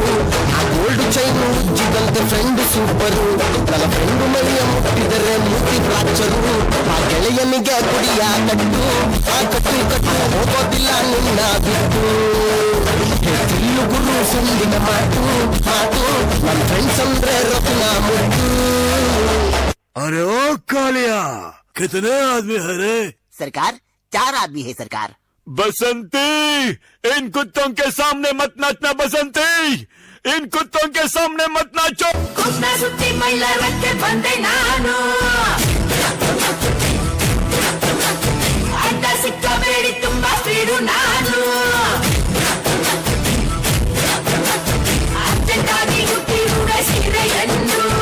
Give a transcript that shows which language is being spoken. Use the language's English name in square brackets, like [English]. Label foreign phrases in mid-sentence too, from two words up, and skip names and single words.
[Kannada] ಆ [English] gold chain [Kannada] ಉಜ್ಜಿದಂತೆ ಫ್ರೆಂಡ್ ಸೂಪರು, ನನ್ನ ಫ್ರೆಂಡ್ ಮೈಯ ಮುಟ್ಟಿದರೆ ಮೂತಿ ಫ್ರಾಕ್ಚರು. ಆ ಗೆಳೆಯನಿಗೆ ಕುಡಿಯ ಕಟ್ಟು, ಆ ಕಟ್ಟು ಕಟ್ಟು ಹೋಗೋದಿಲ್ಲ ನಿನ್ನ ಬಿಟ್ಟು. ತಿಲ್ಲು ಗುರು ಸುಂದಿನ ಮಾತು ಮಾತು, ನನ್ನ ಫ್ರೆಂಡ್ಸ್ ಅಂದ್ರೆ ರತ್ನ ಮುಟ್ಟು. [Hindi] अरे ओ कालिया, कितने आदमी है रे? सरकार 4 आदमी है सरकार. बसंती, इन कुत्तों के सामने मत नाचना बसंती, इन कुत्तों के सामने मत नाचो. [Kannada] ಸುತ್ತಿ ಮೈಲಾರಕ್ಕೆ ಬಂದೆ ನಾನು, ಅಡ್ಡ ಸಿಕ್ಕಬೇಡಿ ತುಂಬಾ ಸ್ಪೀಡು ನಾನು. ಅರ್ಜೆಂಟಾಗಿ ಹುಟ್ಟಿ ಸೀರೆಯನ್ನು